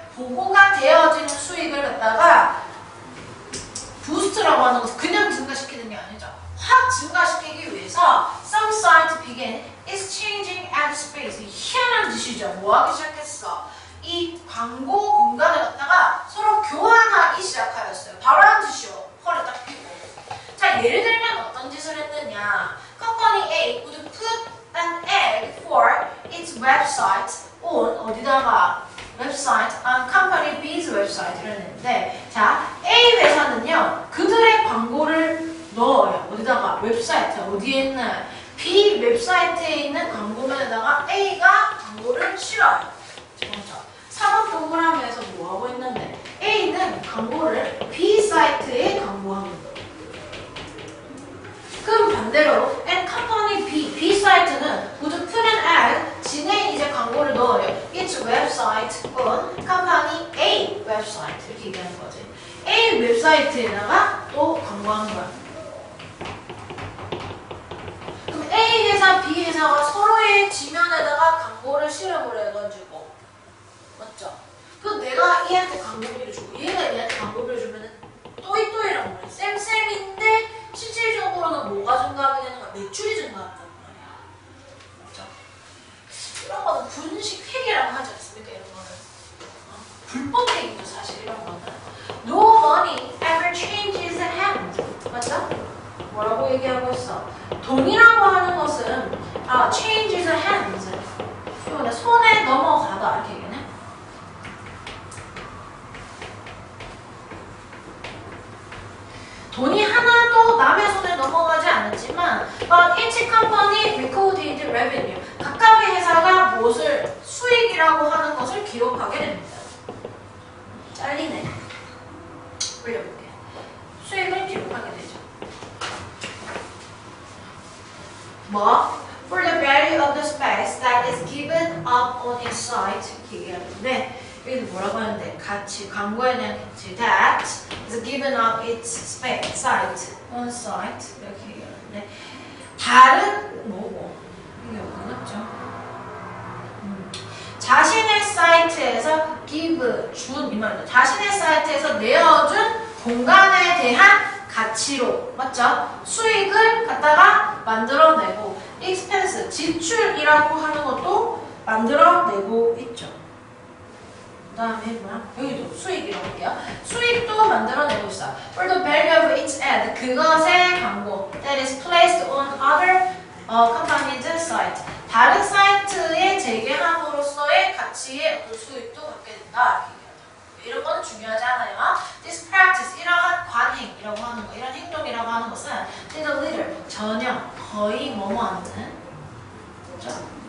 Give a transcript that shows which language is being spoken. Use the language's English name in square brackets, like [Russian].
[Korean] 보고가 되어지는 수익을 갖다가 부스트라고 하는 것은 그냥 증가시키는 게 아니죠. 확 증가시키기 위해서 [English] some sites began is changing ad space. [Korean] 희한한 짓이죠. 뭐 하기 시작했어? 이 광고 공간을 갖다가 서로 교환하기 시작하였어요. 바로 한 짓이요. 허리 딱 펴고. 자, 예를 들면 어떤 짓을 했느냐. [English] Company A would put an ad for its website on [Korean] 어디다가 웹사이트 [English] on Company B's [Korean] 웹사이트를 냈는데 자, A 회사는요. 그들의 광고를 넣어요. 어디다가? 웹사이트. 어디에 있는? B 웹사이트에 있는 광고면에다가 A가 광고를 실어요. 자, 4번 동그라미에서 뭐하고 있는데 A는 광고를 B 사이트에 광고하고 있는 거예요. 그럼 반대로 [English] and company B [Korean] 사이트는 [English] would put an ad [Korean] 진에 이제 광고를 넣어요. [English] its website on company A [Korean] 웹사이트 이렇게 얘기하는 거지. A 웹사이트에다가 또 광고하는 거야. 그럼 A 회사, B 회사가 서로의 지면에다가 광고를 실험을 해가지고 맞죠? 그럼 내가 얘한테 광고비를 주고 얘가 얘한테 광고비를 주면은 또이또이라고 말해. 쌤쌤인데 실질적으로는 뭐가 증가하게 되는 거야? 매출이 증가한단 말이야. 맞죠? 이런 거는 분식 회계라고 하지 않습니까? 이런 거는 불법 회계죠 사실 이런 거는. [English] No money ever changes hands. [Korean] 맞죠? 뭐라고 얘기하고 있어? 돈이라고 하는 것은 [English] changes hands. [Korean] 이거는 손에 넘어가다 이렇게 얘기해. 돈이 하나도 남의 손에 넘어가지 않았지만 [English] but each company recorded revenue. [Korean] 각각의 회사가 무엇을 수익이라고 하는 것을 기록하게 됩니다. 잘리네. 올려볼게. 수익을 기록하게 되죠. 뭐? [English] For the value of the space that is given up on its site [Korean] 이렇게 얘기하는데 여기는 뭐라고 하는데 가치, 광고에 대한 가치 [English] that is given up its space, site, on site [Korean] 이렇게 얘기하는데 다른 뭐고 이게 어렵죠? 자신의 사이트에서 give, 준 이 말이죠. 자신의 사이트에서 내어준 공간에 대한 가치로 맞죠? 수익을 갖다가 만들어내고 expense, 지출이라고 하는 것도 만들어내고 있죠. 그 다음에 뭐야? 여기도 수익이라고 할게요. 수익도 만들어내고 있어. [English] For the value of its ad, [Korean] 그것의 광고 [English] that is placed on other companies' site. [Korean] 다른 사이트에 재개함으로써의 가치의 어떤 수익도 갖게 된다. 이런 거는 중요하지 않아요. [English] This practice, [Korean] 이러한 관행이라고 하는 거, 이런 행동이라고 하는 것은 [English] did little, [Korean] 전혀, 거의 뭐뭐 하는 그렇죠?